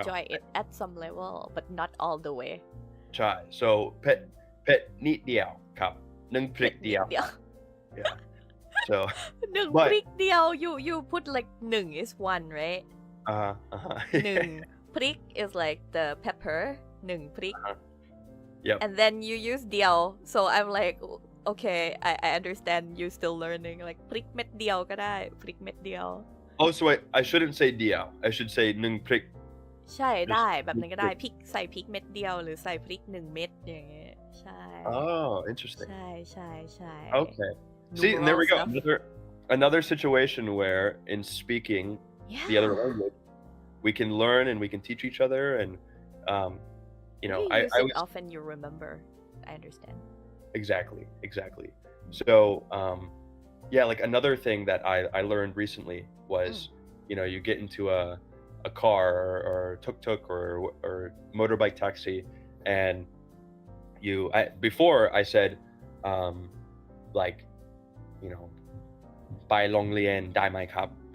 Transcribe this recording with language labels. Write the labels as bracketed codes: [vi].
[en] enjoy it at some level but not all the way [th] ใช่ [en] so pet [th] นิดเดียวครับ1พริกเดียว [en] yeah so 1พริกเดียว you put like 1 is 1 right 1 พริก is like the pepper 1 พริก yep. and then you use เดียว so I'm like okay I understand you still learning like [th] พริกเม็ดเดียวก็ได้พริกเม็ดเดียว [en] oh so I shouldn't say เดียว I shoshould say 1พริก [th] ใช่ได้แบบนั้นก็ได้พริกใส่พริกเม็ดเดียวหรือใส่พริก1 เม็ดอย่างเงี้ยใช่ [en] oh interesting [th] ใช่ [en] okay see and there we go another situation where in speaking the other language we can learn and we can teach each other and you know you use I it often you remember I understand exactly so yeah like another thing that I learned recently was you know you get into a car or tuk-tuk or motorbike taxi and before I said like you know [th] ไปโรงเรียนได้ไหมครับ